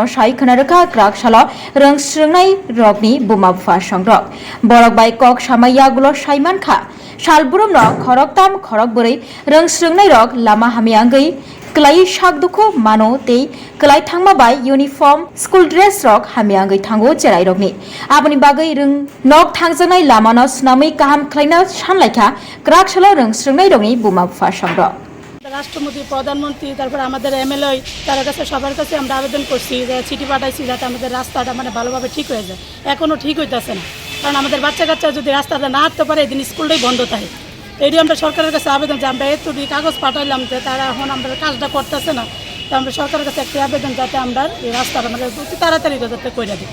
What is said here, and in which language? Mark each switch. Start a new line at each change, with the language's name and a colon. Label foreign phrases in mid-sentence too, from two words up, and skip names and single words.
Kok Borok: साइ खोनारोखा क्राक सालो रोंस्रोंनाय रकनि बुमा बुफा सं रक बरक बाय कक सामाइया गुलो साइमानखा सालब्रुम न खरकताम खरक बोरै रोंस्रोंनाय रक लामा हामियांगै क्लाई साग दुखो मानो तै क्लाई थांमा बाय
English: uniform school dress
Kok Borok: रक हामियांगै थांगो चेराय रकनि आबनि बागै रों नक थांजानाय लामानो स्नामै काहाम ख्लाइना सानलायखा क्राकसलो रोंस्रोंनाय रकनि बुमा बुफा संग
Bangla: রাষ্ট্রপতি প্রধানমন্ত্রী তারপর আমাদের এমএলএ তার কাছে সবার কাছে আমরা আবেদন করছি যে চিঠি পাঠাইছি যাতে আমাদের রাস্তাটা মানে ভালোভাবে ঠিক হয়ে যায় এখনো ঠিক হইতেছে না কারণ আমাদের বাচ্চা কাচ্চা যদি রাস্তাটা না হাঁটতে পারে এদিন স্কুলটাই বন্ধ থাকে এটি আমরা সরকারের কাছে আবেদন যে আমরা এতটি কাগজ পাঠাইলাম যে তারা এখন আমরা কাজটা করতেছে না তো আমরা সরকারের কাছে একটি আবেদন যাতে আমরা এই রাস্তাটা মানে অতি তাড়াতাড়ি যাতে করে দিই